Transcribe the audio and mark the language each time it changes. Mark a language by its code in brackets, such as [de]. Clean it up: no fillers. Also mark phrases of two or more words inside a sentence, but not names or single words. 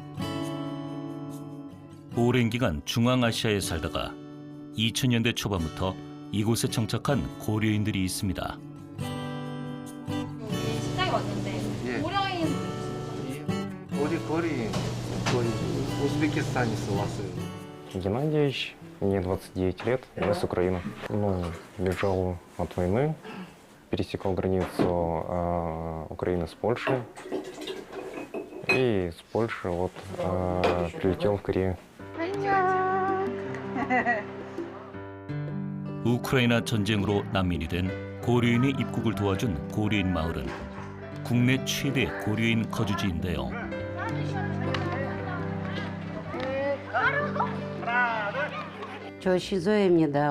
[ko] 오랜 기간 중앙아시아에 살다가 2000년대 초반부터 이곳에 정착한 고려인들이 있습니다. 여기 시장에 왔는데 예. 고려인 어디 거리 거의 우즈베키스탄에서 왔어요. [ru] Геннадьевич, мне 29 лет, я с Украины. Бежал от войны, пересекал границу Украины с Польшей. И с Польши прилетел в Корею. [ko] 우크라이나 전쟁으로 난민이 된 고려인의 입국을 도와준 고려인 마을은 국내 최대 고려인 거주지인데요. 저 시조입니다.